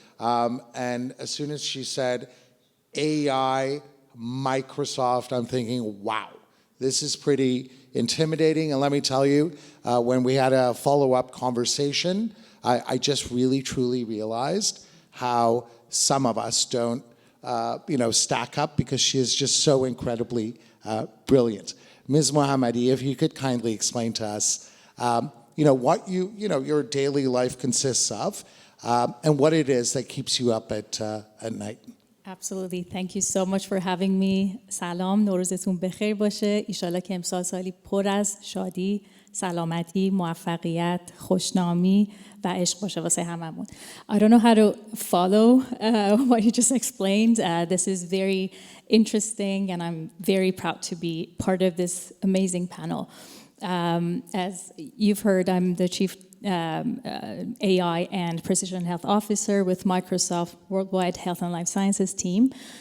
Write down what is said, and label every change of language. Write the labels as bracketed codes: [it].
[en] And as soon as she said AI, Microsoft, I'm thinking, wow, this is pretty intimidating. And let me tell you, when we had a follow-up conversation, I just really, truly realized how some of us don't stack up, because she is just so incredibly brilliant. Ms. Mohammadi, if you could kindly explain to us, what your daily life consists of, and what it is that keeps you up at night. Absolutely. Thank you so much for having me. [fa] سلام، نوروزتون بخیر باشه. ایشالا که امسال سالی پر از شادی، سلامتی، موفقیت، خوشنامی و عشق باشه واسه هممون. [en] I don't know how to follow what you just explained. This is very interesting, and I'm very proud to be part of this amazing panel. As you've heard, I'm the Chief AI and Precision Health Officer with Microsoft Worldwide Health and Life Sciences team.